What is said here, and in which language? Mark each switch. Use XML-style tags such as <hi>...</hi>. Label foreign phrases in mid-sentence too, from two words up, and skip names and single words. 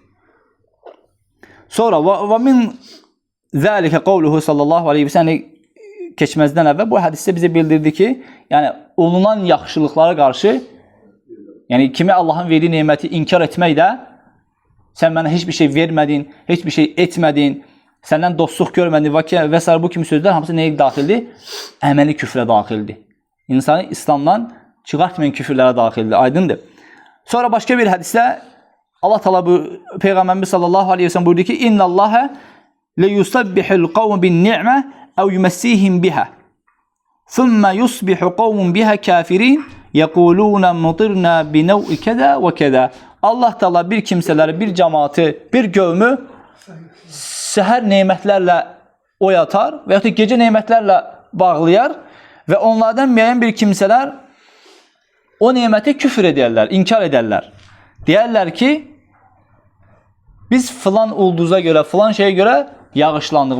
<az>Sonra</az> <ar>ومن ذلك قوله صلى الله عليه وسلم</ar> <az>keçməzdən əvvəl bu hədisdə bizə bildirdi ki, yəni olunan yaxşılıqlara qarşı, yəni kimi Allahın verdiyi neməti inkar etmək də, sən mənə heç bir şey vermədin, heç bir şey etmədin, səndən dostluq görmədin və s. bu kimi sözlər hamısı nəyə daxildir? Əməli küfrə daxildir. İnsanı İslamdan çıxartmayan küfürlərə daxildir. Aydındır. Sonra başqa bir hədisdə Allah Teala bu Peyğəmbərimiz</az> <ar>صلى الله عليه وسلم</ar> <az>buyurdu ki:</az> <ar>"إن الله ليصبح القوم بالنعمة أو يمسيهم بها. ثم يصبح قوم بها كافرين يقولون مطرنا بنوء كذا وكذا."</ar> <az>Allah Teala bir kimsələri, bir cemaatı, bir qövmü səhər nemətlərlə oyatar və ya da gecə nemətlərlə bağlayar və onlardan müəyyən bir kimsələr o neməti küfür edərlər, inkar edərlər. Deyərlər ki, biz filan ulduza görə, filan şeyə görə yağışlandıq.</az>